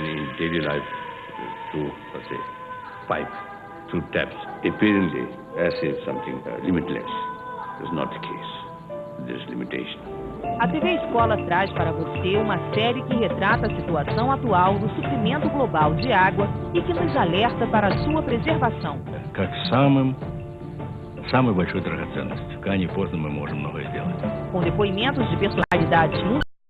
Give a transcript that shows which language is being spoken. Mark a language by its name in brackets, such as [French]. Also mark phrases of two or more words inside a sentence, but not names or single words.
[English] daily life through, say, pipe, through taps, apparently as if something limitless. Is not the case. There's limitation. [Portuguese] A TV Escola traz para você uma série que retrata a situação atual do suprimento global de água e que nos alerta para a sua preservação. [Russian] Как самой большой драгоценностью. Рано или поздно мы можем многое сделать. [Portuguese] Com depoimentos de personalidades mundiais.